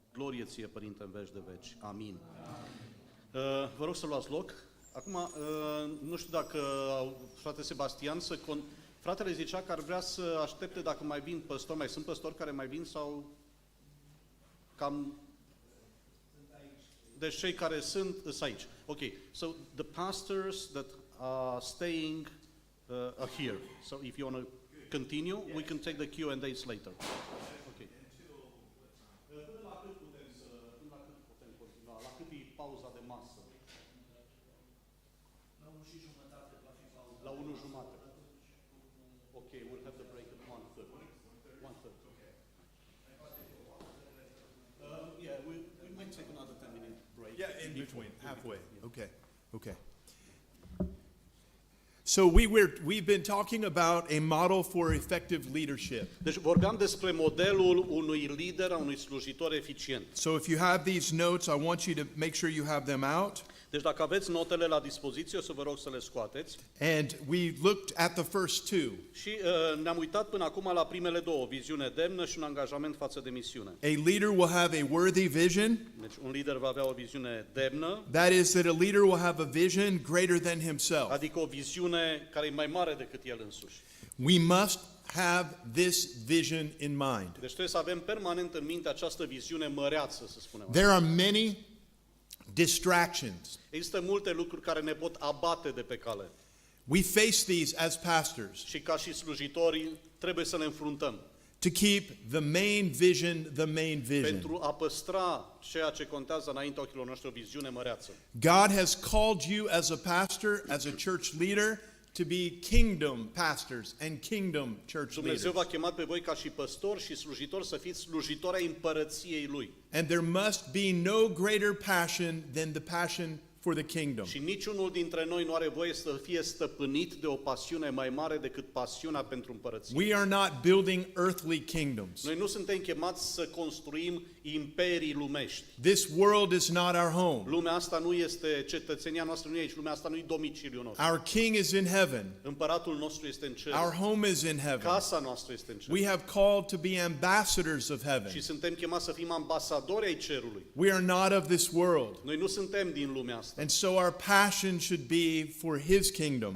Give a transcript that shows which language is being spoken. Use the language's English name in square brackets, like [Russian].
[Romanian] Glorie Ție, Părinte, în veci de veci. Amin. Vă rog să luați loc. Acum, nu știu dacă frate Sebastian, fratele zicea că ar vrea să aștepte dacă mai vin păstori. Mai sunt păstori care mai vin sau cam... Deci cei care sunt aici. [English] Ok, so the pastors that are staying are here. So if you want to continue, we can take the Q&As later. Ok. [Romanian] Până la cât putem continua? La cât e pauza de masă? La 1:30 va fi pauza. La 1:30. [English] Ok, we'll have the break at 1:30. 1:30. Yeah, we might take another 10-minute break. Yeah, in between, halfway. Okay, okay. So we've been talking about a model for effective leadership. [Romanian] Deci vorbeam despre modelul unui lider, a unui slujitor eficient. [English] So if you have these notes, I want you to make sure you have them out. [Romanian] Deci dacă aveți notele la dispoziție, o să vă rog să le scoateți. [English] And we looked at the first two. [Romanian] Și ne-am uitat până acum la primele două, viziune demnă și un angajament față de misiune. [English] A leader will have a worthy vision. [Romanian] Deci un lider va avea o viziune demnă. [English] That is that a leader will have a vision greater than himself. [Romanian] Adică o viziune care e mai mare decât el însuși. [English] We must have this vision in mind. [Romanian] Deci trebuie să avem permanent în minte această viziune măreață, să spunem. [English] There are many distractions. [Romanian] Există multe lucruri care ne pot abate de pe cale. [English] We face these as pastors [Romanian] Și ca și slujitori trebuie să ne înfruntăm. [English] to keep the main vision the main vision. [Romanian] Pentru a păstra ceea ce contează înaintea ochilor noștri, o viziune măreață. [English] God has called you as a pastor, as a church leader, to be kingdom pastors and kingdom church [Romanian] Dumnezeu [English] leaders. [Romanian] v-a chemat pe voi ca și păstori și slujitori să fiți slujitori ai împărăției Lui. [English] And there must be no greater passion than the passion for the kingdom. [Romanian] Și niciunul dintre noi nu are voie să fie stăpânit de o pasiune mai mare decât pasiunea pentru împărăție. [English] We are not building earthly kingdoms. [Romanian] Noi nu suntem chemați să construim imperii lumești. [English] This world is not our home. [Romanian] Lumea asta nu este, cetățenia noastră nu e aici, lumea asta nu e domiciliul nostru. [English] Our king is in heaven. [Romanian] Împăratul nostru este în cer. [English] Our home is in heaven. [Romanian] Casa noastră este în cer. [English] We have called to be ambassadors of heaven. [Romanian] Și suntem chemați să fim ambasadori ai cerului. [English] We are not of this world. [Romanian] Noi nu suntem din lumea asta. [English] And so our passion should be for his kingdom